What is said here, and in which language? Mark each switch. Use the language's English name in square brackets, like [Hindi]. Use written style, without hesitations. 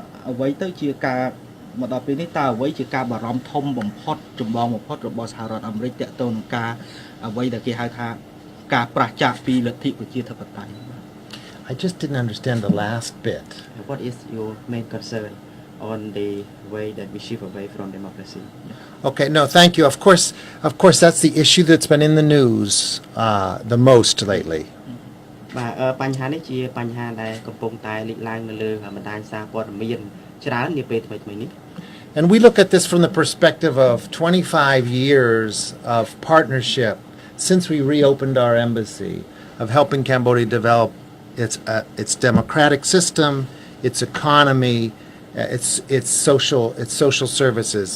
[Khmer] អ្វីទៅជាការមកដល់ពេលនេះតើអ្វីជាការបារម្ភធំបំផុតចម្បងបំផុតរបស់សហរដ្ឋអាមេរិកទាក់ទងនឹងការអ្វីដែលគេហៅថាការប្រឆាំងពីលទ្ធិប្រជាធិបតេយ្យ [English] I just didn't understand the last bit. What is your main concern on the way that we shift away from democracy? Okay, no, thank you. Of course, that's the issue that's been in the news the most lately. [Khmer] បាទបញ្ហានេះជាបញ្ហាដែលកំពុងតែលេចឡើងនៅលើបណ្ដាញសារព័ត៌មានច្រើននាពេលថ្មីៗនេះ [English] And we look at this from the perspective of 25 years of partnership since we reopened our embassy, of helping Cambodia develop its democratic system, its economy, its social services.